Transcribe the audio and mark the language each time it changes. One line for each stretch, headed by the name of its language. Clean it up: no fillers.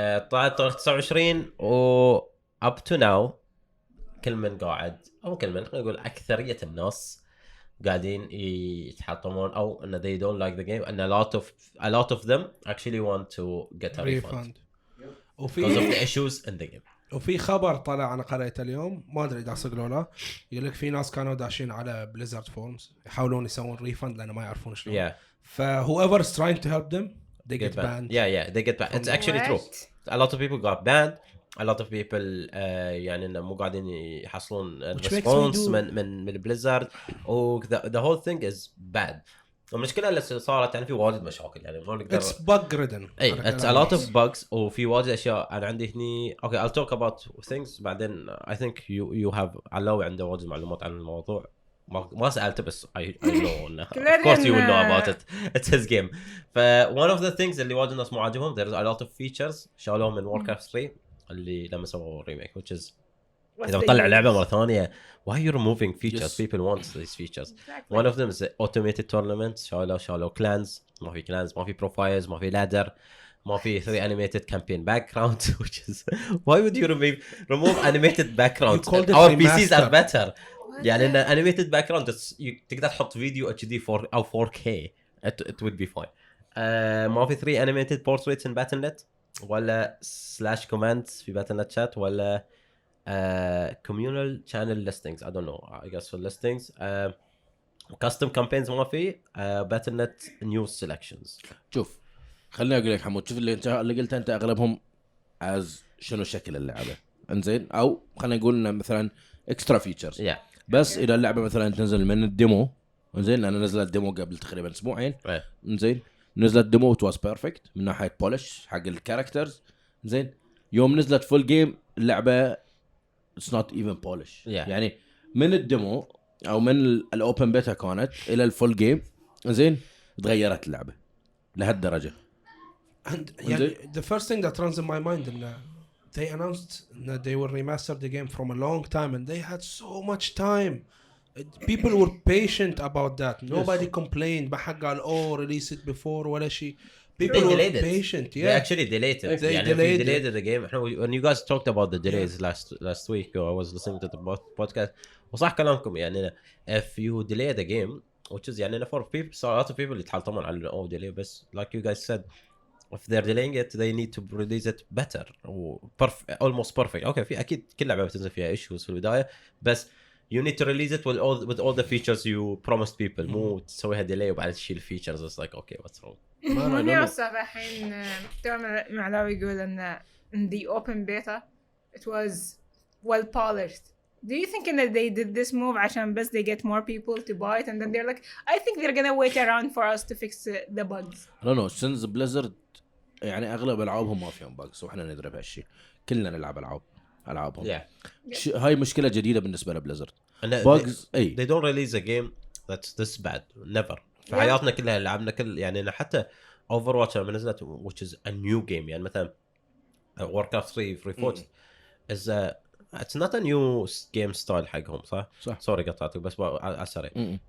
Arabic: طلعت تاريخ 29 و
English: up to now
Arabic: كل من قاعد أو كل من خلينا نقول أكثرية الناس قاعدين يتحطمون أو إن
English: they don't like the game and a lot of them actually want to get a refund because of the issues in the game.
Arabic: وفي خبر طلع أنا قرأته اليوم ما أدري إذا صدق ولا لا يقول لك في ناس كانوا داشين على بليزرد فورمز يحاولون يسوون ريفند لأنه ما يعرفون شلون.
English: Yeah. whoever's trying to help them they get banned. Yeah, they get banned. It's actually true. A lot of people got banned. A lot of people
Arabic: يعني إنه مو قاعدين يحصلون response من بليزرد.
English: The whole thing is bad.
Arabic: المشكلة اللي صارت يعني في واجد مشاكل يعني ما نقدر.
English: It's bug ridden. It's a lot of bugs
Arabic: وفي واجد أشياء أنا عندي هني.
English: Okay, I'll talk about things
Arabic: بعدين.
English: I think you have
Arabic: علاوي عنده واجد معلومات عن الموضوع. ما سألته بس
English: I know. Of course you will know about it. It's his game. one of the things
Arabic: اللي واجد الناس مو عاجبهم
English: there's a lot of features
Arabic: شالوهم من
English: Warcraft 3
Arabic: اللي لما سووا
English: remake which is
Arabic: إذا بطلع لعبة مرة ثانية
English: why are you removing features people want these features one of them is automated tournaments
Arabic: شالوا
English: clans
Arabic: ما في
English: clans ما في profiles ما في ladder ما في 3 animated campaign background which is why would you remove animated background our PCs are better
Arabic: يعني إن
English: animated background
Arabic: تقدر تحط فيديو
English: HD 4 أو 4K it would be fine
Arabic: ما في
English: 3 animated portraits in Battle.net ولا slash commands في Battle.net chat ولا communal channel listings I don't know I guess for listings custom campaigns
Arabic: ما في
English: battle.net news selections.
Arabic: شوف خليني اقول لك حمود، شوف اللي قلت انت اغلبهم از شنو شكل اللعبه انزين، او خلينا نقول انه مثلا اكسترا فيتشرز بس اذا اللعبه مثلا تنزل من الديمو انزين، انا نزلت ديمو قبل تقريبا اسبوعين انزين، نزلت ديمو واز بيرفكت من ناحيه بولش حق الكاركترز انزين، يوم نزلت فول جيم اللعبه اتس نوت ايفن بولش يعني من الديمو او من الاوبن بيتا كانت الى الفول جيم انزين تغيرت اللعبه لهالدرجه.
English: And
Arabic: يعني
English: the first thing that runs in my mind is they announced that they will remaster the game from a long time and they had so much time. People were patient about that. Nobody complained.
Arabic: ما حد قال
English: oh release it before
Arabic: ولا شيء.
English: People were patient. Yeah. They actually delayed it. They delayed the game. When you guys talked about the delays last week, I was listening to the podcast.
Arabic: وصح كلامكم يعني
English: if you delay the game, which is يعني for people, so a lot of people
Arabic: يتحلطمون على
English: oh delay
Arabic: بس
English: like you guys said. If they're delaying it, they need to release it better or almost perfect. Okay,
Arabic: في أكيد كل لعبة بتنزل فيها issues في البداية، بس
English: you need to release it with all the features you promised people.
Arabic: مو تسويها delay وبعد تشيل features.
English: It's like okay, what's wrong?
Arabic: من أصلا الحين توم معلاوي يقول إن
English: in the open beta it was well polished. Do you think that they did this move
Arabic: عشان بس
English: they get more people to buy it and then they're like I think they're gonna wait around for us to fix the bugs? I don't know.
Arabic: Since Blizzard يعني اغلب العابهم ما فيهم باجز واحنا ندري بهالشيء، كلنا نلعب العابهم هاي مشكله جديده بالنسبه لبليزرد. باجز اي
English: they don't release a game that's this bad never
Arabic: في حياتنا كلها لعبنا كل يعني حتى Overwatch لما نزلت
English: which is a new game
Arabic: يعني مثلا
English: Warcraft 3 Reforged is it's not a new game style
Arabic: حقهم صح؟
English: sorry
Arabic: قطعتك بس على السريع.